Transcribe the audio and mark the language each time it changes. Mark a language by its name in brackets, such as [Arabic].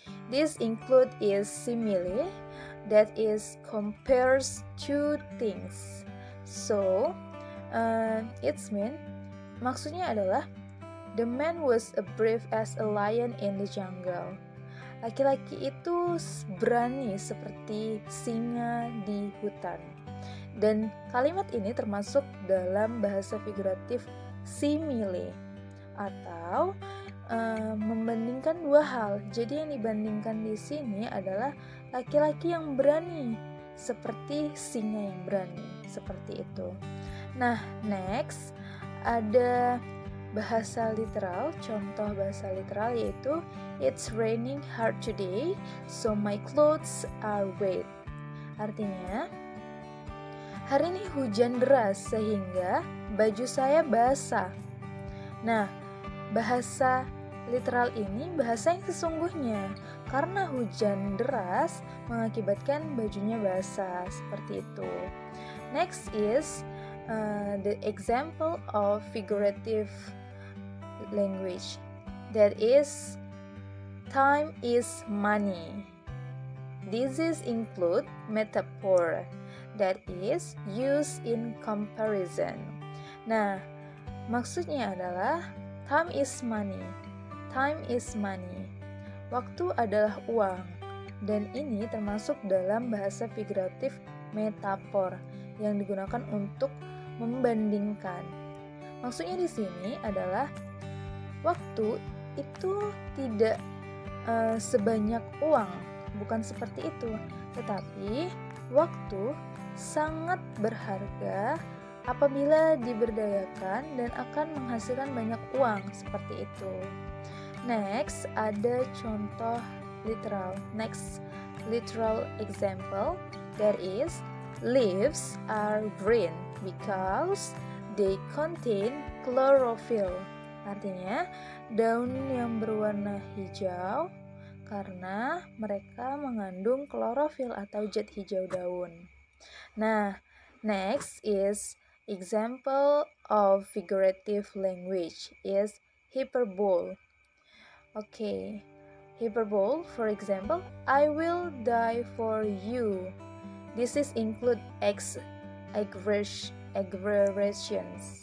[English] This include is simile that is compares two things. So, it's mean [Indonesian] maksudnya adalah [English] the man was as brave as a lion in the jungle. [Indonesian] Laki-laki itu berani seperti singa di hutan. Dan kalimat ini termasuk dalam bahasa figuratif simile atau membandingkan dua hal. Jadi yang dibandingkan di sini adalah laki-laki yang berani seperti singa yang berani, seperti itu. [English] Nah, next [Indonesian] ada bahasa literal, contoh bahasa literal yaitu [English] it's raining hard today, so my clothes are wet. [Indonesian] Artinya, hari ini hujan deras sehingga baju saya basah. Nah, bahasa literal ini bahasa yang sesungguhnya karena hujan deras mengakibatkan bajunya basah, seperti itu. [English] Next is the example of figurative language, that is time is money. This is include metaphor that is used in comparison. [Indonesian] Nah, maksudnya adalah [English] time is money. Time is money. [Indonesian] Waktu adalah uang. Dan ini termasuk dalam bahasa figuratif metafor yang digunakan untuk membandingkan. Maksudnya di sini adalah waktu itu tidak sebanyak uang, bukan seperti itu. Tetapi waktu sangat berharga apabila diberdayakan dan akan menghasilkan banyak uang, seperti itu. Next, ada contoh literal. [English] Next, literal example, that is leaves are green because they contain chlorophyll. [Indonesian] Artinya, daun yang berwarna hijau karena mereka mengandung klorofil atau zat hijau daun. [English] Nah, next is example of figurative language is hyperbole. Okay, hyperbole, for example, I will die for you. This is include exaggerations.